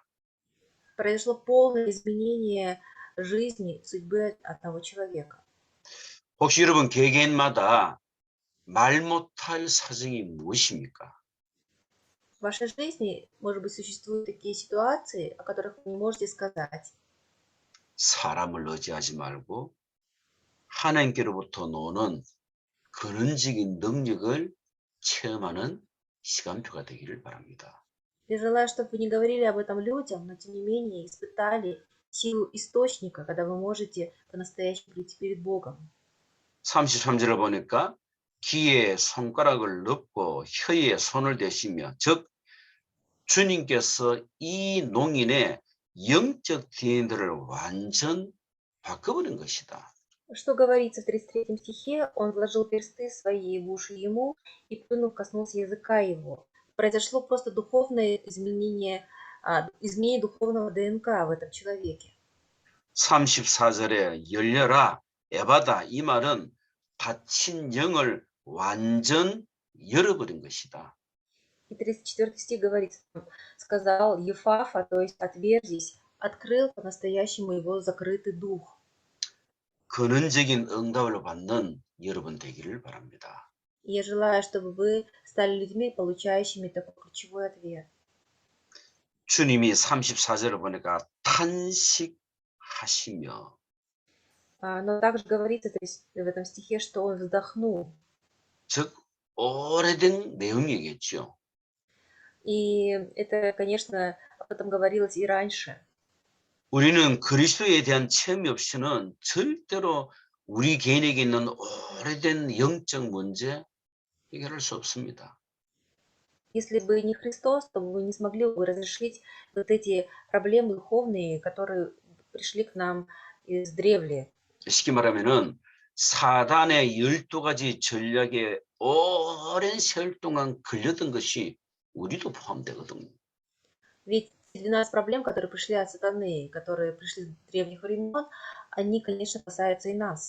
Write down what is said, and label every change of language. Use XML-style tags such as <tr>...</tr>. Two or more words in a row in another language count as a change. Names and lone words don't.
<ru>Произошло полное изменение жизни, судьбы одного человека.</ru> <ko>혹시 여러분 개개인마다 말 못할 사정이 무엇입니까?</ko> <ru>В вашей жизни, может быть, существуют такие ситуации, о которых вы не можете сказать.</ru> <ko>사람을 의지하지 말고 하나님께로부터 노는 근원적인 능력을 체험하는 시간표가 되기를 바랍니다.</ko> <ru>Я желаю, чтобы вы не говорили об этом людям, но тем не менее испытали силу источника, когда вы можете по-настоящему прийти перед Богом.</ru> <ko>33절을 보니까 귀에 손가락을 넣고 혀에 손을 대시며 즉 주님께서 이 농인의 영적 DNA를 완전 바꿔버린 것이다.</ko> <ru>Что говорится в 33 стихе, он вложил персты свои в уши ему и, плюнув, коснулся языка его. Произошло просто духовное изменение, изменение духовного ДНК в этом человеке.</ru> <ko>34절에 열려라 에바다 이 말은 닫힌 영을 완전 열어버린 것이다.</ko> <ru>И 34 стих говорит, сказал Ефафа, то есть отверзись, открыл по-настоящему его закрытый дух.</ru> <ko>근원적인 응답을 받는 여러분 되기를 바랍니다.</ko> <ru>И я желаю, чтобы вы стали людьми, получающими такой ключевой ответ.</ru> <ko>주님이 34절을 보니까 탄식하시며</ko> <ru>Но также говорится в этом стихе, что он вздохнул.</ru> <ko>즉 오래된 내용이겠죠.</ko> <ru>И это, конечно, об этом говорилось и раньше.</ru> <ko>우리는 그리스도에 대한 체험이 없이는 절대로 우리 개인에게 있는 오래된 영적 문제 해결할 수 없습니다.</ko> <ru>Если бы не Христос, то вы не смогли бы разрешить вот эти проблемы духовные, которые пришли к нам из древле.</ru> <ko>쉽게 말하면은 사단의 12가지 전략에 오랜 세월 동안 걸렸던 것이 우리도 포함되거든요.</ko> <ru>Ведь 12 проблем, которые пришли от сатаны, которые пришли с древних времен, они, конечно, касаются и нас.</ru>